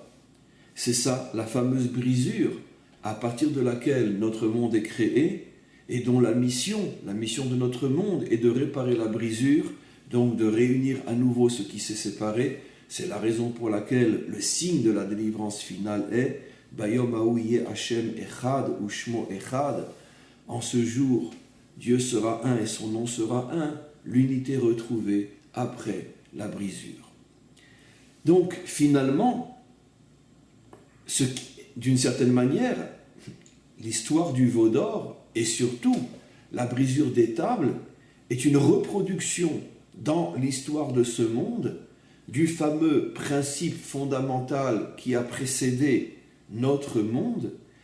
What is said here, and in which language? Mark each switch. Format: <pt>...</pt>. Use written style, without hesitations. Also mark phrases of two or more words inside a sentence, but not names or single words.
<fr>C'est ça, la fameuse brisure, à partir de laquelle notre monde est créé, et dont la mission de notre monde est de réparer la brisure, donc de réunir à nouveau ce qui s'est séparé. C'est la raison pour laquelle le signe de la délivrance finale est</fr> <he>ביום ההוא יהיה השם אחד ושמו אחד.</he> <fr>En ce jour, Dieu sera un et son nom sera un, l'unité retrouvée après la brisure. Donc finalement, d'une certaine manière, l'histoire du veau d'or et surtout la brisure des tables est une reproduction dans l'histoire de ce monde du fameux principe fondamental qui a précédé notre monde.</fr>